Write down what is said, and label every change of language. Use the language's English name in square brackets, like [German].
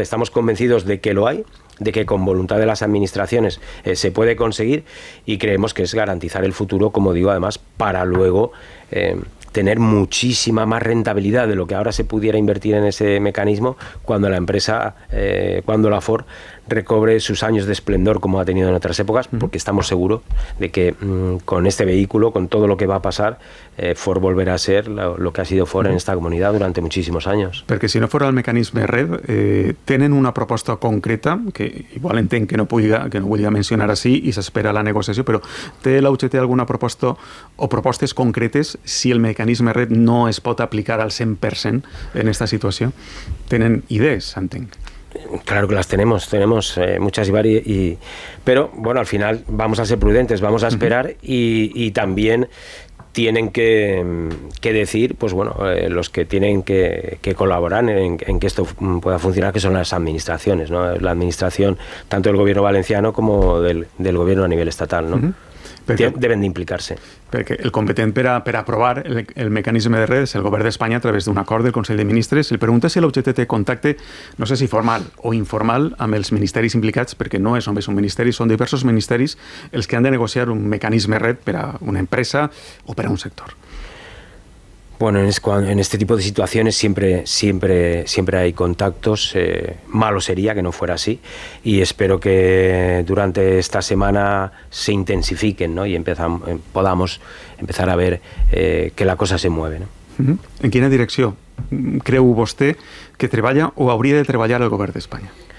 [Spanish] Estamos convencidos de que lo hay, de que con voluntad de las administraciones se puede conseguir, y creemos que es garantizar el futuro, como digo, además, para luego tener muchísima más rentabilidad de lo que ahora se pudiera invertir en ese mecanismo cuando la empresa, cuando la Ford recobre sus años de esplendor como ha tenido en otras épocas, porque estamos seguros de que con este vehículo, con todo lo que va a pasar, Ford volverá a ser lo que ha sido Ford en esta [Catalan] comunitat durant moltíssims anys. Perquè si no fos el mecanisme RED, tenen una proposta concreta, que igual entenc que no vulgui mencionar així i s'espera la negociació, però té la UGT alguna proposta o propostes concretes si el mecanisme RED no es pot aplicar al 100% en esta situació? Tenen idees, entenc. [Spanish] Claro que las tenemos muchas y varias, pero bueno, al final vamos a ser prudentes, vamos a esperar y también tienen que decir, pues bueno, los que tienen que colaborar en que esto pueda funcionar, que son las administraciones, ¿no? La administración tanto del gobierno valenciano como del gobierno a nivel estatal, ¿no? [Catalan] Deben d'implicar-se. Perquè el competent per aprovar el mecanisme de RED és el govern d'Espanya a través d'un acord del Consell de Ministres. El pregunta si la UGT té contacte, no sé si formal o informal, amb els ministeris implicats, perquè no és només un ministeri, són diversos ministeris els que han de negociar un mecanisme RED per a una empresa o per a un sector. [Spanish] Bueno, en este tipo de situaciones siempre hay contactos. Malo sería que no fuera así, y espero que durante esta semana se intensifiquen, ¿no? Y podamos empezar a ver que la cosa se mueve, ¿no? [Catalan] En quina direcció creu vostè que treballa o hauria de treballar el govern d'Espanya?